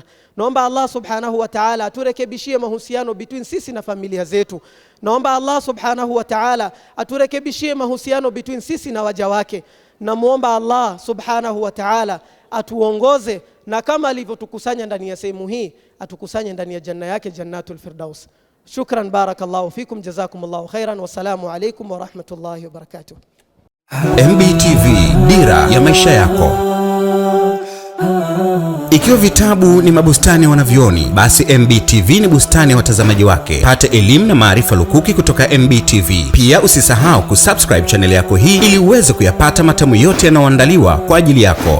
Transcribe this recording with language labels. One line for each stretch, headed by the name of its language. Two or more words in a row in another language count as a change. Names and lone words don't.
Swahili: Naomba Allah
Arabic: سبحانه وتعالى
Swahili: aturekebishie mahusiano between sisi na familia zetu. Naomba Allah
Arabic: سبحانه وتعالى
Swahili: aturekebishie mahusiano between sisi na waja wake. Na muomba Allah
Arabic: سبحانه وتعالى
Swahili: atuongoze, na kama alivyotukusanya ndani ya sehemu hii atukusanye ndani ya janna yake,
Arabic: جنة الفردوس. شكرا بارك الله فيكم جزاكم الله خيرا والسلام عليكم ورحمة الله وبركاته.
Swahili: MBTV, dira ya maisha yako. Ikiwa vitabu ni mabustani ya wanavyoni, basi MBTV ni bustani ya watazamaji wake. Pata elimu na maarifa lukuki kutoka MBTV. Pia usisahau kusubscribe channel yako hii ili uweze kuyapata matamu yote yanayoandaliwa kwa ajili yako.